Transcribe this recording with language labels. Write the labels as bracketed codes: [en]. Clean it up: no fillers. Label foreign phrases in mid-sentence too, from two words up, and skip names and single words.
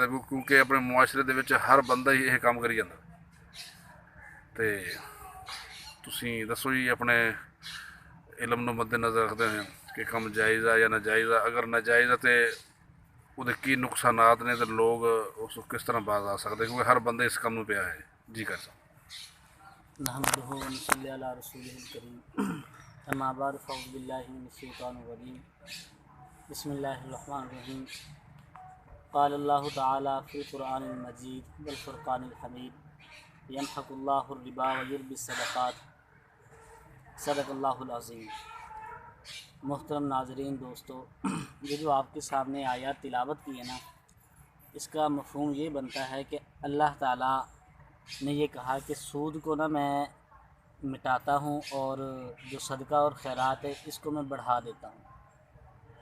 [pa] ਕਿਉਂਕਿ ਆਪਣੇ ਮੁਆਸ਼ਰੇ ਦੇ ਵਿੱਚ ਹਰ ਬੰਦਾ ਹੀ ਇਹ ਕੰਮ ਕਰੀ ਜਾਂਦਾ। ਤੇ ਤੁਸੀਂ ਦੱਸੋ ਜੀ, ਆਪਣੇ ਇਲਮ ਨੂੰ ਮੱਦੇ ਨਜ਼ਰ ਰੱਖਦੇ ਹੋਏ ਕਿ ਕੰਮ ਜਾਇਜ਼ ਆ ਜਾਂ ਨਾਜਾਇਜ਼ ਆ? ਅਗਰ ਨਾਜਾਇਜ਼ ਆ ਤੇ ਉਹਦੇ ਕੀ ਨੁਕਸਾਨਾਤ ਨੇ, ਤੇ ਲੋਕ ਉਸ ਤੋਂ ਕਿਸ ਤਰ੍ਹਾਂ ਬਾਜ਼ ਆ ਸਕਦੇ? ਕਿਉਂਕਿ ਹਰ ਬੰਦੇ ਇਸ ਕੰਮ ਨੂੰ ਪਿਆ ਹੈ ਜੀ। ਕਰ ਸਕਦਾ [ar] نحمده ونصلي على رسوله الكريم، أما بعد فأعوذ بالله من الشيطان الرجيم، بسم الله الرحمن الرحيم. قال الله تعالى في القرآن المجيد والفرقان الحميد، يمحق الله الربا ويربي الصدقات، صدق الله العظيم. [ur] محترم ناظرین، دوستوں، یہ جو آپ کے سامنے آیت تلاوت کی ہے نا، اس کا مفہوم یہ بنتا ہے کہ اللہ تعالیٰ نے یہ کہا کہ سود کو نا میں مٹاتا ہوں اور جو صدقہ اور خیرات ہے اس کو میں بڑھا دیتا ہوں.